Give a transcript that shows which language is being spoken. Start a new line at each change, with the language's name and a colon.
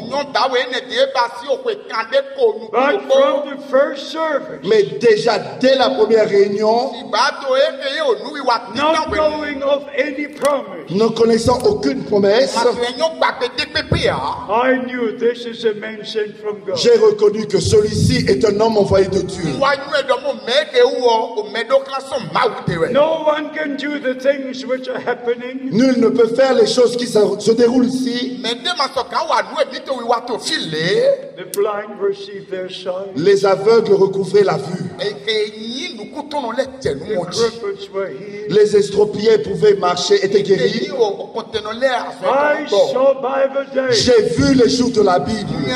English: But from the first service,
French: mais déjà dès la première réunion,
English: not knowing of any promise,
French: ne connaissant aucune promesse,
English: I knew this is a man sent from God.
French: J'ai reconnu que celui-ci est un homme envoyé de Dieu.
English: No one can do the things which are happening.
French: Nul ne peut faire les choses qui se déroulent ici.
English: The blind receive their sight.
French: Les aveugles recouvraient la vue.
English: The cripples were healed.
French: Les estropiés pouvaient marcher, étaient guéris.
English: I saw Bible days.
French: J'ai vu les jours de la Bible.